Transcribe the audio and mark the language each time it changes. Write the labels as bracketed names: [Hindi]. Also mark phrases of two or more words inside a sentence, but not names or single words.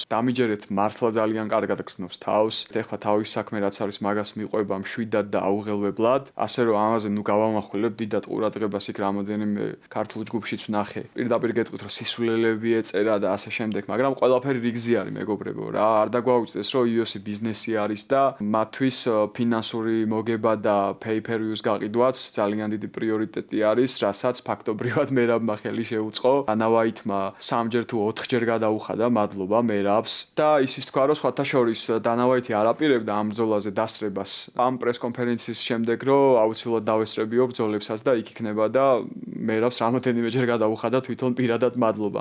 [Georgian] დამიჯერეთ მართლა ძალიან კარგად გზნობს თავს. ეხლა თავის საქმე რაც არის, მაგას მიყვება მშვიდად და აუღელვებლად. ასე რომ ამაზე ნუ გავამახვილებ დიდად ყურადღებას იქ რამოდენიმე ქართულ ჯგუფშიც ვნახე. პირდაპირ გეტყვით რომ სისულელები ეწერა და ასე შემდეგ, მაგრამ ყველაფერი რიგზი არის მეგობრებო რა. არ დაგვაუწყდეს რომ UFC ბიზნესი არის და მათთვის ფინანსური მოგება და pay-per-views გაყიდვაც ძალიან დიდი პრიორიტეტი არის, რასაც ფაქტობრივად მერაბმა ხელი შეუწყო. დანავაითმა 3-ჯერ თუ 4-ჯერ გადაუხადა, მადლობა მერაბს. და ისიც თქვა, რომ სხვათა შორის დანავაითი არ აპირებდა ამ ბრძოლაზე დასწრებას. ამ პრეს-კონფერენციის შემდეგ, რომ აუცილებლად დავესწრებიო ბრძოლებსაც და იქ იქნება და მერაბს რამოდენიმეჯერ გადაუხადა თვითონ პირადად მადლობა.